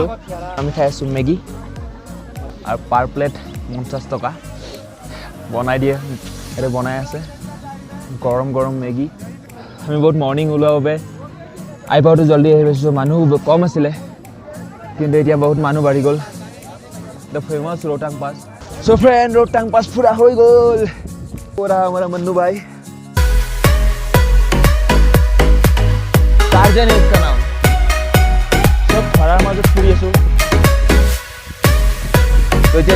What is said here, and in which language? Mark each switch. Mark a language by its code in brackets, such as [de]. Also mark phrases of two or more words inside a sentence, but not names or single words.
[as] আমি খাই আছোঁ মেগী আৰু [en] per plate [as] 50 টকা বনাই দিয়ে, ইয়াতে বনাই আছে গৰম গৰম মেগী। আমি বহুত মৰ্ণিং ওলোৱাৰ বাবে আহি পাওঁতে জল্দি আহি পাইছোঁ। মানুহ কম আছিলে কিন্তু এতিয়া বহুত মানুহ বাঢ়ি গ'ল। [en] the famous रोहतांग पास। so friend, [hi] रोहतांग पास पूरा हो गल। पूरा हमारा मन्नू भाई, टार्जन है इसका नाम। सब खरार मार पूरी आसो तो ये